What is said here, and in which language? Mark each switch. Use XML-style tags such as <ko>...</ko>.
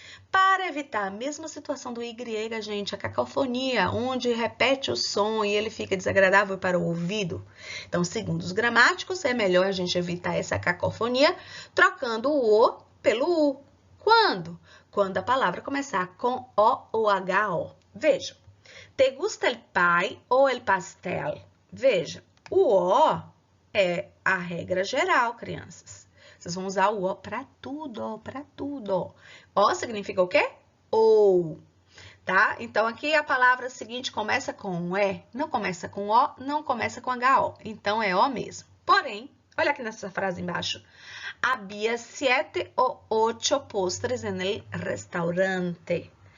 <pt>Para evitar a mesma situação do Y, gente, a cacofonia, onde repete o som e ele fica desagradável para o ouvido. Então, segundo os gramáticos, é melhor a gente evitar essa cacofonia trocando o O pelo U. Quando? Quando a palavra começar com O ou HO. Veja,</pt> <es>te gusta el pie ou el pastel?</es> <pt>Veja, o O é a regra geral, crianças. Vocês vão usar o O para tudo, para tudo. O significa o quê? Ou, tá? Então, aqui a palavra seguinte começa com E, não começa com O, não começa com HO. Então, é O mesmo. Porém, olha aqui nessa frase embaixo.</pt> <es>Había 7 o 8 postres en el restaurante.</es>